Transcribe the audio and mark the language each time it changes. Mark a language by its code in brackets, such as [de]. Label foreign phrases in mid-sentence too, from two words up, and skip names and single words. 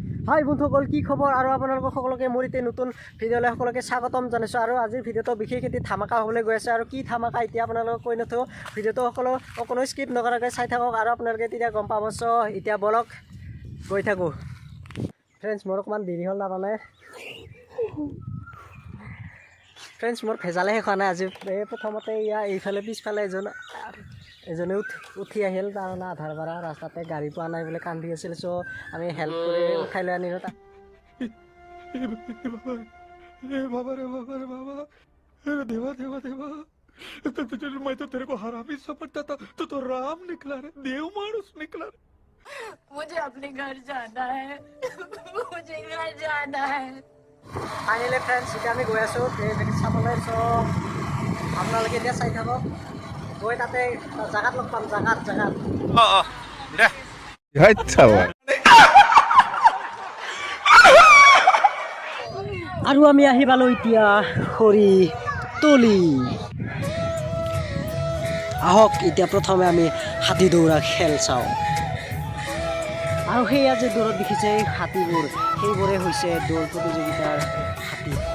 [as] হাই বন্ধুসকল কি খবৰ আৰু আপোনালোকক সকলোকে মোৰ এতে নতুন ভিডিঅ'লৈ সকলোকে স্বাগতম জনাইছোঁ আৰু আজিৰ ভিডিঅ'টো বিশেষ এটি ধামাকা হ'বলৈ গৈ আছে আৰু কি ধামাকা এতিয়া আপোনালোকক কৈ নথওঁ ভিডিঅ'টো অকণো স্কিপ নকৰাকৈ চাই থাকক আৰু আপোনালোকে তেতিয়া গম পাব চ' এতিয়া বলক গৈ থাকোঁ ফ্ৰেণ্ডছ মোৰ অকণমান দেৰি হ'ল তাৰমানে ফ্ৰেণ্ডছ মোৰ ভেজালেহে খোৱা নাই আজি প্ৰথমতে এইফালে পিছফালে এজনে উঠি আহিল তাৰমানে আধাৰ পৰা ৰাস্তাতে গাড়ী পোৱা নাই বোলে কান্দি আছিল চ' আমি হেল্প কৰি উঠাই লৈ আনিলোঁ তাক [hi] मैं तो तेरे को हरामी समझता था तो राम निकला रे देव मानुस निकला रे मुझे अपने घर जाना है मुझे घर जाना है [as] ফাইনেলি ফ্ৰেণ্ডছ এতিয়া আমি গৈ আছোঁ চাবলৈ চ' আপোনালোকে এতিয়া চাই থাকক গৈ তাতে জাগাত লগ পাম জাগাত [hi] दे [as] আৰু আমি আহি পালোঁ এতিয়া খৰি তলি আহক এতিয়া প্ৰথমে আমি হাতী দৌৰা খেল চাওঁ আৰু সেয়া যে দৌৰত দেখিছে হাতীবোৰ সেইবোৰে হৈছে দৌৰ প্ৰতিযোগিতাৰ হাতী